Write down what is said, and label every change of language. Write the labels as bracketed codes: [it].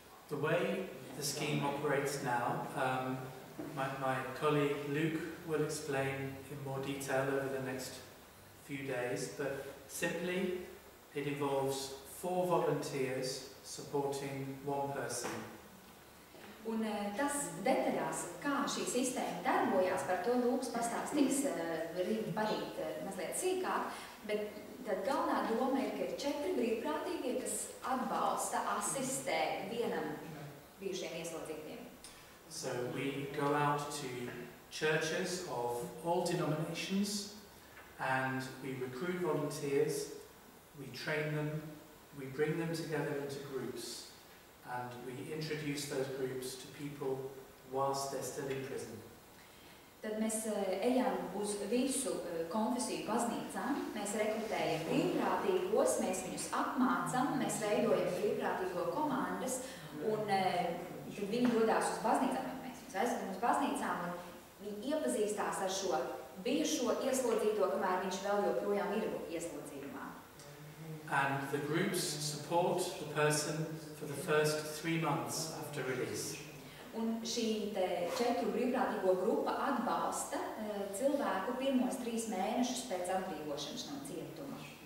[en] The way the scheme operates now, my colleague Luke will explain in more detail over the next few days, but simply it involves 4 volunteers supporting one person. [lv] Un tas detaļās, kā šī sistēma darbojās, par to Lūks pastāstīs rīt parīt mazliet sīkāk, bet tad galvenā doma ir, ka ir 4 brīvprātīgie, kas atbalsta, asistē vienam bijušiem ieslodzītiem. [en] So we go out to churches of all denominations and we recruit volunteers, we train them, we bring them together into groups and we introduce those groups to people whilst they're still in prison. [lv] Tad mēs ejam uz visu konfesiju baznīcām, mēs rekrutējam brīvprātīgos, mēs viņus apmācam, mēs veidojam brīvprātīgo komandas un tad viņi dodās uz baznīcām, mēs viņus aizvedam uz baznīcām un viņi iepazīstās ar šo bijušo ieslodzīto, kamēr viņš vēl joprojām ir ieslodzījumā. [en] And the groups support the person for the first 3 months after release. [lv] Un šī 4 brīvprātīgo grupa atbalsta cilvēku pirmos 3 mēnešus pēc atbrīvošanas no cietuma.